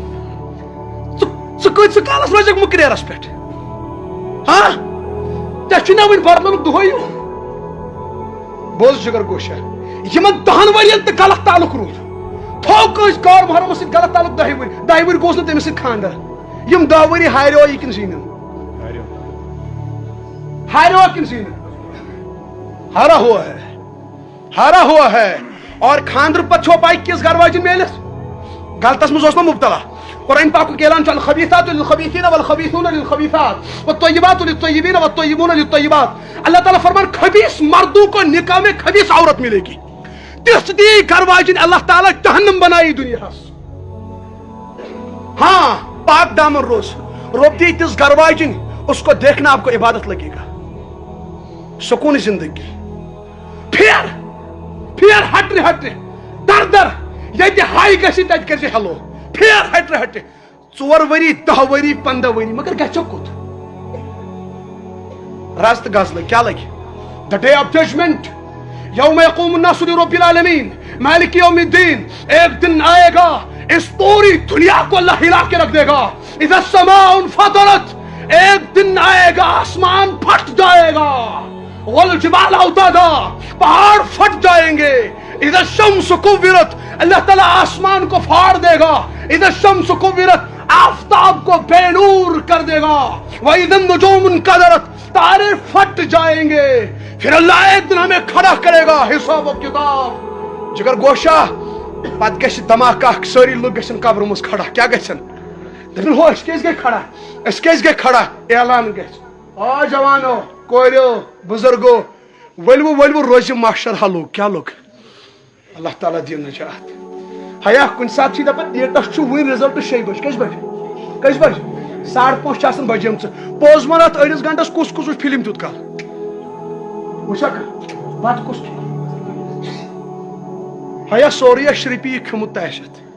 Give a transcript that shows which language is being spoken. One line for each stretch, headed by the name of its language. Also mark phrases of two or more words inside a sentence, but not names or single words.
Kashmiri: ژٕ کۭتِس کالس روزکھ مُکریرس پٮ۪ٹھ ہاں ژےٚ چھُے نا وۄنۍ بدلُن دۄہے بوز جگر گوشا یمن 10 ؤرین تہِ غلط تعلق روٗد تھوٚو کٲنٛسہِ کار محرمس سۭتۍ غلط تعلق 10 ؤری گوٚوس نہٕ تٔمِس سۭتۍ خانٛدر یم 10 ؤری ہاریو یہِ کِنہٕ زیٖنِن ہاریو کِنہٕ زیٖنِن
Urdu: ہارا ہوا ہے
Kashmiri: اور خانٛدرٕ پتہٕ چھو پاے کِس گھر واجن میلس غلطس منٛز اوس نا مبتلا قرآن پاکُک اعلان چھُ
Arabic: الخبیثات للخبیثین والخبیثون للخبیثات والطیبات للطیبین والطیبون للطیبات
Kashmiri: اللہ تعالیٰ فرمان
Urdu: خبیث مردوں کو نکاح میں خبیث عورت ملے گی
Kashmiri: تِژھ دی گھر واجن اللہ تعالیٰ جہنم بنائی دنیاہس ہاں پاک دامن روز رب دی تِژھ گھر واجن
Urdu: اس کو دیکھنا آپ کو عبادت لگے گا
Kashmiri: سکون زندگی پھر ہٹرِ در ییٚتہِ ہاے گژھِ تتہِ کٔرزِ ہیلو پھیر ہٹرِ 4 ؤری 10 ؤری 15 ؤری مگر گژھو کوٚت رز تہٕ غزلہٕ کیاہ لگہِ
English: the day of judgment
Arabic: یوم یقوم الناس لرب العالمین مالک یوم الدین
Urdu: ایک دن آئے گا اس پوری دنیا کو اللہ ہلا کے رکھ دے گا
Arabic: اذا السماء انفطرت
Urdu: ایک دن آئے گا آسمان پھٹ جائے گا
Arabic: والجبال اوتادا
Urdu: پہاڑ پھٹ جائیں گے
Arabic: اذا الشمس کورت
Urdu: اللہ تعالیٰ آسمان کو پھاڑ دے گا
Arabic: اذا الشمس کورت
Urdu: آفتاب کو بے نور کر دے گا
Arabic: وَإِذَا النُّجُومُ
Urdu: انْكَدَرَتْ تارے پھٹ جائیں گے پھر اللہ ایک دن ہمیں کھڑا کرے گا حساب و کتاب
Kashmiri: جگر گوشا پت گژھِ دھماکہ سٲری لُکھ گژھن قبرٕ منٛز کھڑا کیاہ گژھن دپن ہو أسۍ کیازِ گٔے کھڑا أسۍ کیازِ گٔے کھڑا اعلان گژھِ آ جوانو کوریو بزرگو ؤلِو روزِ محشر حلو کیاہ لوٚگ اللہ تعالیٰ دِیِن نجات ہیا کُنہِ ساتہٕ چھِ دپان ڈیٹس چھُ وُنہِ رِزلٹ 6 بجے کٔژِ بجہِ 5:30 چھِ آسان بجیمژٕ پوٚز ون اتھ أڑِس گنٹس کُس وٕچھ فِلم تیُتھ کال وٕچھکھ بتہٕ کُس کھیٚیہِ ہیا سورُے شرپی کھیوٚمُت تہِ آسہِ